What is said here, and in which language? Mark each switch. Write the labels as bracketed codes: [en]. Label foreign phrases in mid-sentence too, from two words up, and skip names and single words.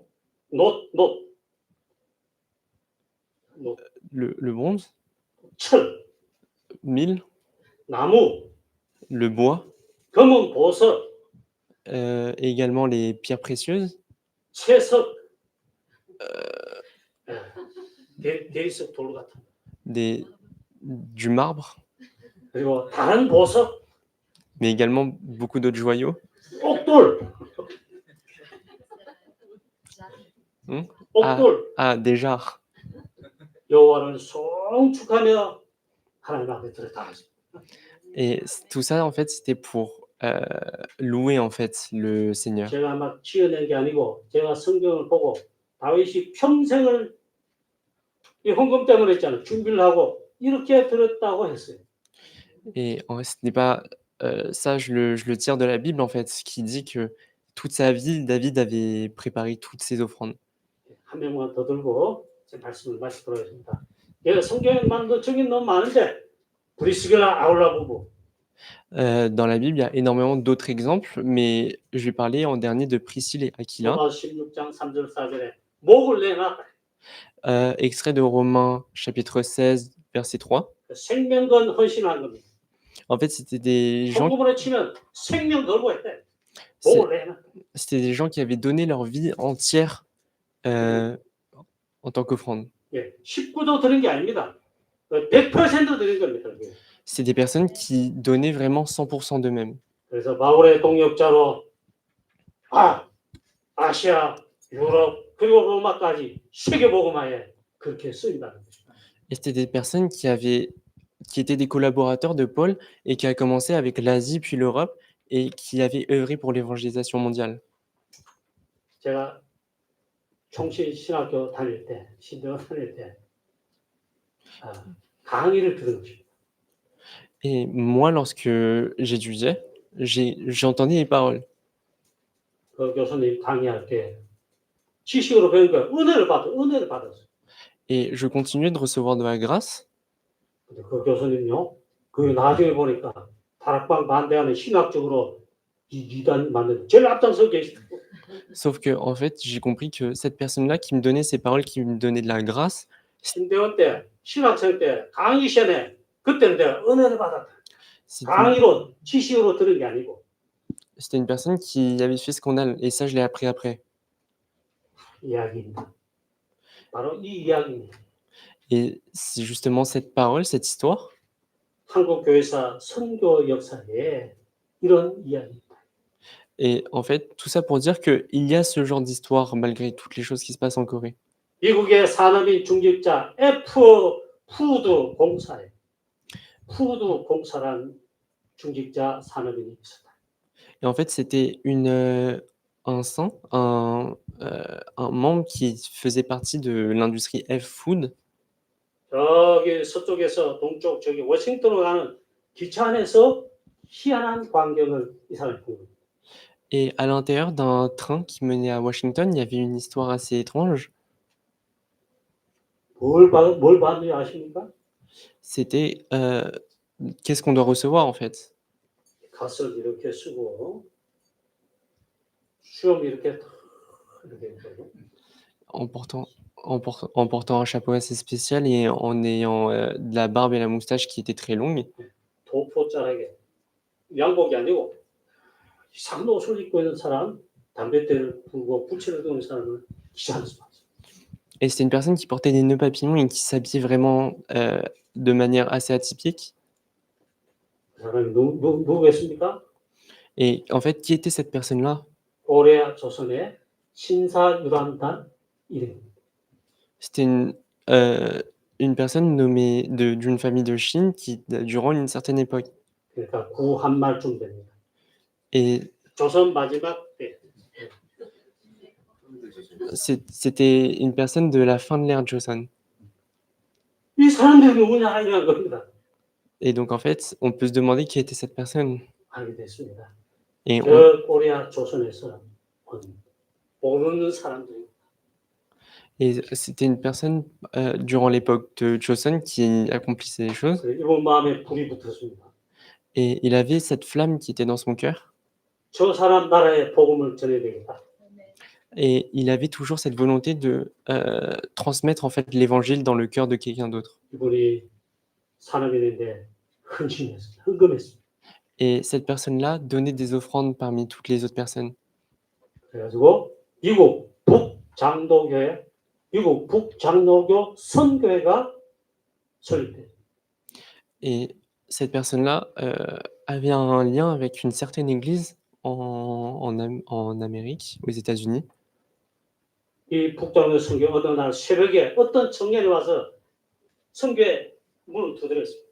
[ko] 놋, [fr] le bronze, [ko] 철, 1000, 나무, [fr] le bois, [ko] 금은 보석, [fr] et également les pierres précieuses, [ko] 채석, 대리석 돌 같은, [fr] du marbre, [ko] 그리고 다른 보석, [fr] mais également beaucoup d'autres joyaux. [ko] 옥돌, 옥돌, [fr] Des jarres. [ko] 여호와를 송축하며 하나님 앞에 드렸다. [fr] Et tout ça, en fait, c'était pour louer en fait le Seigneur. [ko] 제가 막 지어낸 게 아니고 제가 성경을 보고 다윗이 평생을 이 헌금 때문에 했잖아요. 준비를 하고 이렇게 드렸다고 했어요. [fr] Et ce n'est pas ça, je le tire de la Bible en fait, qui dit que toute sa vie, David avait préparé toutes ses offrandes. [ko] 한 명만 더 들고 제 말씀을 마치도록 하겠습니다. 제가 성경에만 적인 너무 많은데 브리스길라 아울라 부부. [fr] Dans la Bible, il y a énormément d'autres exemples, mais je vais parler en dernier de Priscille et Aquila. [ko] 로마 16장 3절 4절에 목을 내놨다. [fr] Extrait de Romains chapitre 16, verset 3. [ko] 생명건 헌신한 겁니다. [fr] En fait, c'était des gens, [ko] 헌금으로 치면 생명 걸고 했대. 목을 내놨다. [fr] c'était des gens qui avaient donné leur vie entière en tant qu'offrande. [ko] 예, 19도 드린 게 아닙니다. 100% 드린 겁니다. [fr] C'est des personnes qui donnaient vraiment 100% d'eux-mêmes. [ko] 그래서 바울의 동역자로 아시아, 유럽 그리고 로마까지 세계 복음화에 그렇게 쓰인다는 것입니다. [fr] Et c'était des personnes qui étaient des collaborateurs de Paul et qui a commencé avec l'Asie puis l'Europe et qui avaient œuvré pour l'évangélisation mondiale. [ko] 제가 총신신학교 다닐 때, 신대원 다닐 때 강의를 들은 것입니다. [fr] Et moi, lorsque j'étudiais, j'entendais les paroles. [ko] 그 교수님 강의할 때 지식으로 배운 거예요. 은혜를 받았어요. [fr] Et je continuais de recevoir de la grâce. [ko] 근데 그 교수님요, 그 나중에 보니까 다락방 반대하는 신학적으로 이단 만든 제일 앞장서 계시고. [fr] Sauf que, en fait, j'ai compris que cette personne-là qui me donnait ces paroles, qui me donnait de la grâce, [ko] 신대원 때, 신학생 때, 강의 시간에 그때는 내가 은혜를 받았다. [fr] C'est une, [ko] 강의로, 지식으로 들은 게 아니고 [fr] c'était une personne qui avait fait scandale, et ça, je l'ai appris après. [ko] 이야기입니다. 바로 이 이야기입니다. [fr] Et c'est justement cette parole, cette histoire, [ko] 한국 교회사 선교 역사에 이런 이야기입니다. [fr] et en fait, tout ça pour dire qu'il y a ce genre d'histoire malgré toutes les choses qui se passent en Corée. [ko] 미국의 산업인 중직자 푸드 공사에 푸드 공사란 중직자 산업인이 있었다. [fr] Et en fait, c'était un saint, un membre qui faisait partie de l'industrie F-Food. [ko] 저기 서쪽에서 동쪽 저기 워싱턴으로 가는 기차 안에서 희한한 광경을 이 사람이 본 겁니다. [fr] Et à l'intérieur d'un train qui menait à Washington, il y avait une histoire assez étrange. [ko] 뭘 봤는지 아십니까? [fr] C'était qu'est-ce qu'on doit recevoir en fait? [ko] 갓을 이렇게 쓰고 수염 이렇게 있거든요. [fr] En portant un chapeau assez spécial et en ayant de la barbe et la moustache qui était très longue. [ko] 도포자락에 양복이 아니고 이상한 옷을 입고 있는 사람, 담뱃대를 불고 부채를 드는 사람을 기차 안에서 봤어요. [fr] Et c'était une personne qui portait des nœuds papillons et qui s'habillait vraiment de manière assez atypique. [ko] 그 사람이 누구겠습니까? [fr] Et en fait, qui était cette personne-là? [ko] 고레아 조선의 신사유람단 이름입니다. [fr] C'était une personne nommée d'une famille de Chine qui, durant une certaine époque. [ko] 그러니까 구한말쯤 됩니다. [fr] Et [ko] 조선 마지막 때 [fr] c'était une personne de la fin de l'ère Joseon. [ko] 이 사람들이 누구냐 이런 겁니다. [fr] Et donc en fait, on peut se demander qui était cette personne. [ko] 알게 됐습니다. [fr] Et [ko] 저 고레아 조선에서 모르는 사람들이 [fr] c'était une personne durant l'époque de Joseon qui accomplissait les choses. [ko] 이분 마음에 불이 붙었습니다. [fr] Et il avait cette flamme qui était dans son cœur. [ko] 저 사람 나라에 복음을 전해야 되겠다. [fr] Et il avait toujours cette volonté de transmettre en fait l'évangile dans le cœur de quelqu'un d'autre. [ko] 이분이 산업인인데 헌금했습니다. [fr] Et cette personne-là donnait des offrandes parmi toutes les autres personnes. [ko] 그래가지고 미국 북장로교 선교회가 설립돼요. [fr] Et cette personne-là avait un lien avec une certaine église en Amérique, aux États-Unis. [ko] 이 북장로 선교 어느 날 새벽에 어떤 청년이 와서 선교회 문을 두드렸습니다.